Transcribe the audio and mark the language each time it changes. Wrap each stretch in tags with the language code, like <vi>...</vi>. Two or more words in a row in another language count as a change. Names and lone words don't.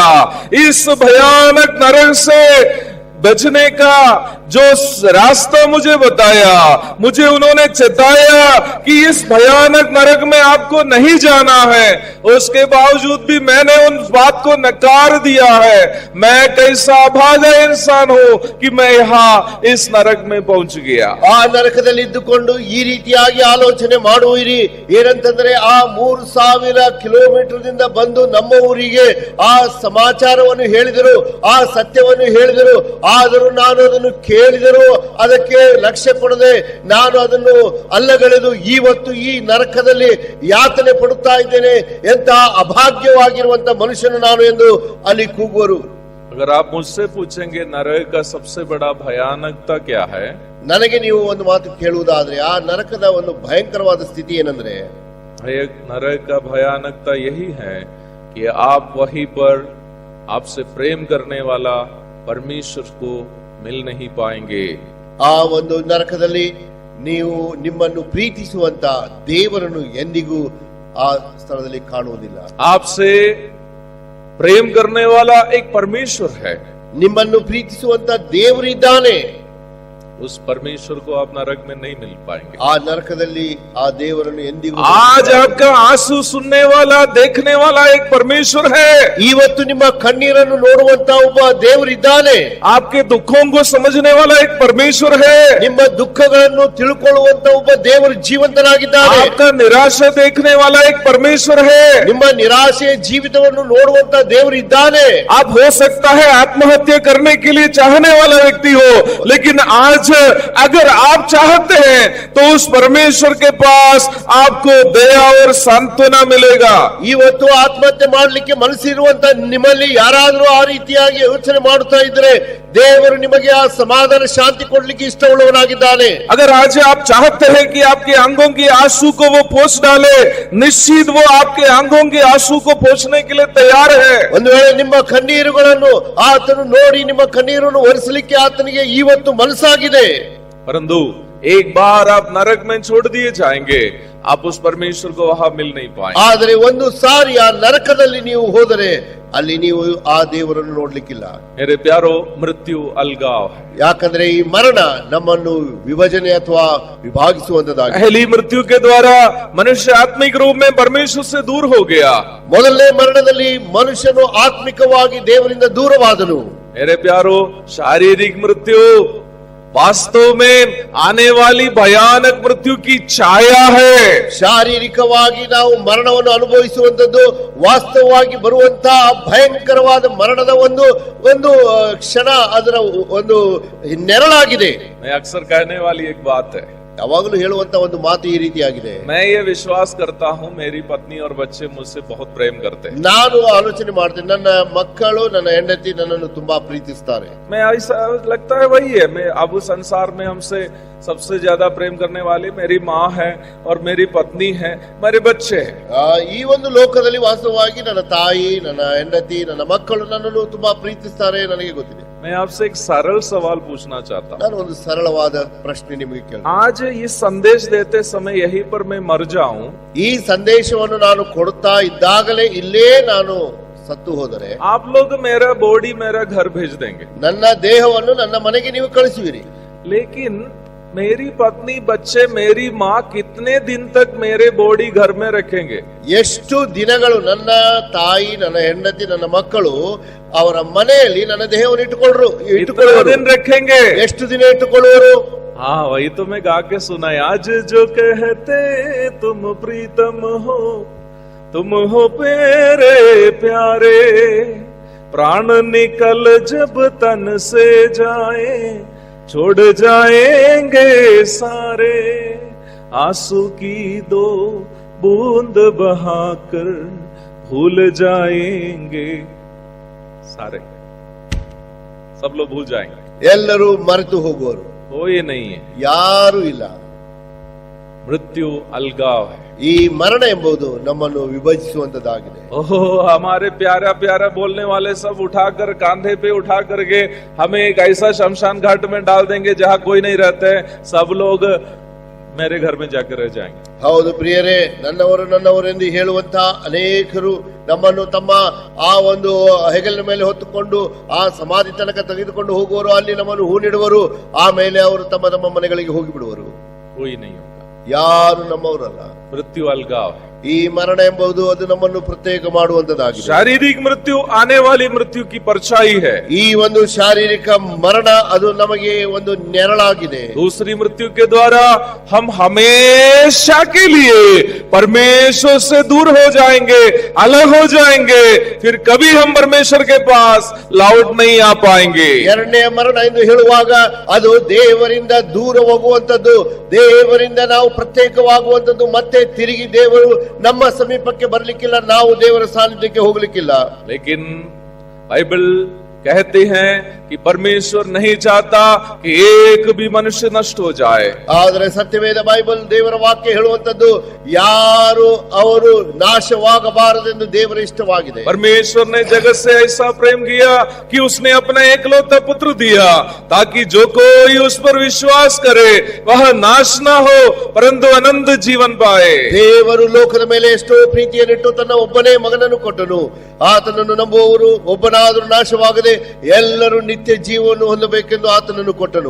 <hi>इस भयानक नरक से बचने का जो रास्ता मुझे बताया, मुझे उन्होंने चेताया कि इस भयानक नरक में आपको नहीं जाना है, उसके बावजूद भी मैंने उन बात को नकार दिया है। मैं कैसा अभागा इंसान हूं कि मैं यहाँ इस नरक में पहुंच गया।</hi> <kn>ಆ ನರಕದಲ್ಲಿ ಇದ್ದುಕೊಂಡು ಈ ರೀತಿಯಾಗಿ ಆಲೋಚನೆ ಮಾಡುವಿರಿ ಏನಂತಂದ್ರೆ ಆ 3000 ಕಿಲೋಮೀಟರ್ ದಿಂದ ಬಂದು ನಮ್ಮ ಊರಿಗೆ ಆ ಸಮಾಚಾರವನ್ನು ಹೇಳಿದರು, ಆ ಸತ್ಯವನ್ನು ಹೇಳಿದರು. ಆದರೂ ನಾನು ಅದನ್ನು ಕೇಳಿದರು, ಅದಕ್ಕೆ ಲಕ್ಷ್ಯ ಕೊಡದೆ ನಾನು ಅದನ್ನು ಅಲ್ಲಗಳೆದು ಇವತ್ತು ಈ ನರಕದಲ್ಲಿ ಯಾತನೆ ಪಡುತ್ತಾ ಇದ್ದೇನೆ. ಎಂತ ಅಭಾಗ್ಯವಾಗಿರುವಂತ ಮನುಷ್ಯನು ನಾನು ಎಂದು ಅಲ್ಲಿ ಕೂಗುವರು.</kn> <hi>अगर आप मुझसे पूछेंगे नरक का सबसे बड़ा भयानकता क्या है,</hi> <kn>ನನಗೆ ನೀವು ಒಂದು ಮಾತು ಕೇಳುವುದಾದ್ರೆ ಆ ನರಕದ ಒಂದು ಭಯಂಕರವಾದ ಸ್ಥಿತಿ ಏನಂದ್ರೆ,</kn> <hi>एक नरक का भयानकता यही है कि आप वहीं पर आपसे प्रेम करने वाला परमेश्वर को मिल नहीं पाएंगे।</hi> <kn>ಆ ಒಂದು ನರಕದಲ್ಲಿ ನೀವು ನಿಮ್ಮನ್ನು ಪ್ರೀತಿಸುವಂತ ದೇವರನ್ನು ಎಂದಿಗೂ ಆ ಸ್ಥಳದಲ್ಲಿ ಕಾಣುವುದಿಲ್ಲ.</kn> <hi>आपसे प्रेम करने वाला एक परमेश्वर है,</hi> <kn>ನಿಮ್ಮನ್ನು ಪ್ರೀತಿಸುವಂತ ದೇವರಿದ್ದಾನೆ.</kn> <hi>उस परमेश्वर को आप नरक में नहीं मिल पाएंगे।</hi> <kn>ಆ ನರಕದಲ್ಲಿ ಆ ದೇವರನ್ನು ಎಂದಿಗೂ</kn> <hi>आज आपका आंसू सुनने वाला, देखने वाला एक परमेश्वर है।</hi> <kn>ಇವತ್ತು ನಿಮ್ಮ ಕಣ್ಣೀರನ್ನು ನೋಡುವಂತ ಒಬ್ಬ ದೇವರಿದ್ದಾನೆ.</kn> <hi>आपके दुखों को समझने वाला एक परमेश्वर है।</hi> <kn>ನಿಮ್ಮ ದುಃಖಗಳನ್ನು ತಿಳ್ಕೊಳ್ಳುವಂತ ಒಬ್ಬ ದೇವರು ಜೀವಂತನಾಗಿದ್ದಾನೆ.</kn> <hi>आपका निराशा देखने वाला एक परमेश्वर है।</hi> <kn>ನಿಮ್ಮ ನಿರಾಶೆಯ ಜೀವಿತವನ್ನು ನೋಡುವಂತ ದೇವರಿದ್ದಾನೆ.</kn> <hi>आप हो सकता है आत्महत्या करने के लिए चाहने वाला व्यक्ति हो, लेकिन आज अगर आप चाहते हैं तो उस परमेश्वर के पास आपको दया और सांत्वना मिलेगा।</hi> <kn>ಇವತ್ತು ಆತ್ಮಹತ್ಯೆ ಮಾಡಲಿಕ್ಕೆ ಮನಸ್ಸಿರುವಂತ ನಿಮ್ಮಲ್ಲಿ ಯಾರಾದರೂ ಆ ರೀತಿಯಾಗಿ ಯೋಚನೆ ಮಾಡುತ್ತಾ ಇದ್ರೆ ದೇವರು ನಿಮಗೆ ಆ ಸಮಾಧಾನ ಶಾಂತಿ ಕೊಡ್ಲಿಕ್ಕೆ ಇಷ್ಟವುಳ್ಳವನಾಗಿದ್ದಾನೆ.</kn> <hi>अगर आज आप चाहते हैं कि आपके अंगों की आंसू को वो पोंछ डाले, निश्चित वो आपके अंगों के आंसू को पोंछने के लिए तैयार है।</hi> <kn>ಒಂದು ವೇಳೆ ನಿಮ್ಮ ಕಣ್ಣೀರುಗಳನ್ನು ಆತನು ನೋಡಿ ನಿಮ್ಮ ಕಣ್ಣೀರನ್ನು ಒರೆಸಲಿಕ್ಕೆ ಆತನಿಗೆ ಇವತ್ತು ಮನಸ್ಸಾಗಿದೆ.</kn> <hi>परंतु एक बार आप नरक में छोड़ दिए जाएंगे, आप उस परमेश्वर को वहां मिल नहीं पाएंगे।</hi> <kn>ಆದರೆ ಒಂದು ಸಾರಿ ಆ ನರಕದಲ್ಲಿ ನೀವು ಹೋದರೆ ಅಲ್ಲಿ ನೀವು ಆ ದೇವರನ್ನು ನೋಡ್ಲಿಕ್ಕಿಲ್ಲ.</kn> <hi>मेरे प्यारो, मृत्यु अलगाव है।</hi> <kn>ಯಾಕಂದ್ರೆ ಈ ಮರಣ ನಮ್ಮನ್ನು ವಿಭಜನೆ ಅಥವಾ ವಿಭಾಗಿಸುವಂತದಾಗಿದೆ.</kn> <hi>पहली मृत्यु के द्वारा मनुष्य आत्मिक रूप में परमेश्वर से दूर हो गया।</hi> <kn>ಮೊದಲನೇ ಮರಣದಲ್ಲಿ ಮನುಷ್ಯನು ಆತ್ಮಿಕವಾಗಿ ದೇವರಿಂದ ದೂರವಾದನು.</kn> <hi>मेरे प्यारो, शारीरिक मृत्यु वास्तव में आने वाली भयानक मृत्यु की छाया है।</hi> <kn>ಶಾರೀರಿಕವಾಗಿ ನಾವು ಮರಣವನ್ನು ಅನುಭವಿಸುವಂತದ್ದು ವಾಸ್ತವವಾಗಿ ಬರುವಂತಹ ಭಯಂಕರವಾದ ಮರಣದ ಒಂದು ಒಂದು ಕ್ಷಣ, ಅದರ ಒಂದು ನೆರಳಾಗಿದೆ.</kn> <hi>मैं अक्सर कहने वाली एक बात है,</hi> <kn>ಯಾವಾಗಲೂ ಹೇಳುವಂತ ಒಂದು ಮಾತು ಈ ರೀತಿಯಾಗಿದೆ.</kn> <hi>मैं ये विश्वास करता हूँ मेरी पत्नी और बच्चे मुझसे बहुत प्रेम करते हैं।</hi> <kn>ನಾನು ಆಲೋಚನೆ ಮಾಡ್ತೇನೆ, ನನ್ನ ಮಕ್ಕಳು ನನ್ನ ಹೆಂಡತಿ ನನ್ನನ್ನು ತುಂಬಾ ಪ್ರೀತಿಸ್ತಾರೆ.</kn> <hi>मैं ऐसा लगता है वही है। मैं अब संसार में हमसे सबसे ज्यादा प्रेम करने वाली मेरी माँ है और मेरी पत्नी है, मेरे बच्चे हैं।</hi> <kn>ಈ ಒಂದು ಲೋಕದಲ್ಲಿ ವಾಸ್ತವವಾಗಿ ನನ್ನ ತಾಯಿ, ನನ್ನ ಹೆಂಡತಿ, ನನ್ನ ಮಕ್ಕಳು ನನ್ನನ್ನು ತುಂಬಾ ಪ್ರೀತಿಸ್ತಾರೆ, ನನಗೆ ಗೊತ್ತಿದೆ.</kn> <hi>मैं आपसे एक सरल सवाल पूछना चाहता हूँ।</hi> <kn>ನಾನು ಒಂದು ಸರಳವಾದ ಪ್ರಶ್ನೆ ನಿಮಗೆ ಕೇಳ್ತೇನೆ.</kn> <hi>आज इस संदेश देते समय यहीं पर मैं मर जाऊं,</hi> <kn>ಈ ಸಂದೇಶವನ್ನು ನಾನು ಕೊಡುತ್ತಾ ಇದ್ದಾಗಲೇ ಇಲ್ಲೇ ನಾನು ಸತ್ತು ಹೋದರೆ</kn> <hi>आप लोग मेरा बॉडी मेरा घर भेज देंगे,</hi> <kn>ನನ್ನ ದೇಹವನ್ನು ನನ್ನ ಮನೆಗೆ ನೀವು ಕಳಿಸುವಿರಿ.</kn> <hi>लेकिन मेरी पत्नी, बच्चे, मेरी माँ कितने दिन तक मेरे बॉडी घर में रखेंगे?</hi> <kn>ಎಷ್ಟು ದಿನಗಳು ನನ್ನ ತಾಯಿ, ನನ್ನ ಹೆಂಡತಿ, ನನ್ನ ಮಕ್ಕಳು ಅವರ ಮನೆಯಲ್ಲಿ ನನ್ನ ದೇಹವನ್ನು</kn> <hi>कितने</hi> <kn>ಇಟ್ಟುಕೊಳ್ಳುವರು?</kn> <hi>दिन रखेंगे?</hi> <kn>ಎಷ್ಟು ದಿನ ಇಟ್ಟುಕೊಳ್ಳುವರು?</kn> <hi>हाँ, वही तो मैं गा के सुना है। आज जो कहते तुम प्रीतम हो, तुम हो मेरे प्यारे, प्राण निकल जब तन से जाए, छोड़ जाएंगे सारे, आंसू की दो बूंद बहाकर भूल जाएंगे सारे। सब लोग भूल जाएंगे,</hi> <kn>ಎಲ್ಲರೂ ಮರೆತು ಹೋಗುವರು,</kn> <hi>कोई नहीं है।</hi> <kn>ಯಾರು ಇಲ್ಲ.</kn> <hi>मृत्यु अलगाव है।</hi> <kn>ಈ ಮರಣ ಎಂಬುದು ನಮ್ಮನ್ನು ವಿಭಜಿಸುವಂತದ್ದಾಗಿದೆ.</kn> <hi>ओहो, हमारे प्यारा प्यारा बोलने वाले सब उठाकर कांधे पे उठा करके हमें एक ऐसा शमशान घाट में डाल देंगे जहाँ कोई नहीं रहते, सब लोग मेरे घर में जाकर रह जाएंगे।</hi> <kn>ಹೌದು ಪ್ರಿಯರೇ, ನನ್ನವರೆಂದು ಹೇಳುವಂತ ಅನೇಕರು ನಮ್ಮನ್ನು ತಮ್ಮ ಆ ಒಂದು ಹೆಗಲಿನ ಮೇಲೆ ಹೊತ್ತುಕೊಂಡು ಆ ಸಮಾಧಿ ತನಕ ತೆಗೆದುಕೊಂಡು ಹೋಗುವರು, ಅಲ್ಲಿ ನಮ್ಮನ್ನು ಹೂಣಿಡುವರು, ಆಮೇಲೆ ಅವರು ತಮ್ಮ ತಮ್ಮ ಮನೆಗಳಿಗೆ ಹೋಗಿಬಿಡುವರು.</kn> <hi>कोई नहीं होगा,</hi> <kn>ಯಾರು ನಮ್ಮವರಲ್ಲ.</kn> <hi>मृत्यु अलगाव है।</hi> <kn>ಈ ಮರಣ ಎಂಬುದು ಅದು ನಮ್ಮನ್ನು ಪ್ರತ್ಯೇಕ ಮಾಡುವಂತದ್ದಾಗಿದೆ.</kn> <hi>शारीरिक मृत्यु आने वाली मृत्यु की परछाई है।</hi> <kn>ಈ ಒಂದು ಶಾರೀರಿಕ ಮರಣ ಅದು ನಮಗೆ ಒಂದು ನೆರಳಾಗಿದೆ.</kn> <hi>दूसरी मृत्यु के द्वारा हम हमेशा के लिए परमेश्वर से दूर हो जाएंगे, अलग हो जाएंगे, फिर कभी हम परमेश्वर के पास लौट नहीं आ पाएंगे।</hi> <kn>ಎರಡನೇ ಮರಣ ಎಂದು ಹೇಳುವಾಗ ಅದು ದೇವರಿಂದ ದೂರ ಹೋಗುವಂತದ್ದು, ದೇವರಿಂದ ನಾವು ಪ್ರತ್ಯೇಕವಾಗುವಂತದ್ದು, ಮತ್ತೆ ತಿರುಗಿ ದೇವರು ನಮ್ಮ ಸಮೀಪಕ್ಕೆ ಬರ್ಲಿಕ್ಕಿಲ್ಲ, ನಾವು ದೇವರ ಸಾನ್ನಿಧ್ಯಕ್ಕೆ ಹೋಗ್ಲಿಕ್ಕಿಲ್ಲ.</kn> <hi>लेकिन बाइबल कहते हैं कि परमेश्वर नहीं चाहता कि एक भी मनुष्य नष्ट हो जाए।</hi> <kn>ಆದರೆ ಸತ್ಯವೇದ ಬೈಬಲ್ ದೇವರ ವಾಕ್ಯ ಹೇಳುವಂತದ್ದು ಯಾರು ಅವರು ನಾಶವಾಗಬಾರದೆಂದು ದೇವರ ಇಷ್ಟವಾಗಿದೆ.</kn> <hi>परमेश्वर ने जगत से ऐसा प्रेम किया कि उसने अपना एकलौता पुत्र दिया, ताकि जो कोई उस पर विश्वास करे वह नाश न हो परंतु अनंत जीवन पाए।</hi> <kn>ದೇವರು ಲೋಕದ ಮೇಲೆ ಎಷ್ಟೋ ಪ್ರೀತಿಯನ್ನಿಟ್ಟು ತನ್ನ ಒಬ್ಬನೇ ಮಗನನ್ನು ಕೊಟ್ಟನು, ಆತನನ್ನು ನಂಬುವವರು ಒಬ್ಬನಾದರೂ ನಾಶವಾಗದೆ ಎಲ್ಲರೂ ನಿತ್ಯ ಜೀವವನ್ನು ಹೊಂದಬೇಕೆಂದು ಆತನನ್ನು ಕೊಟ್ಟನು.</kn>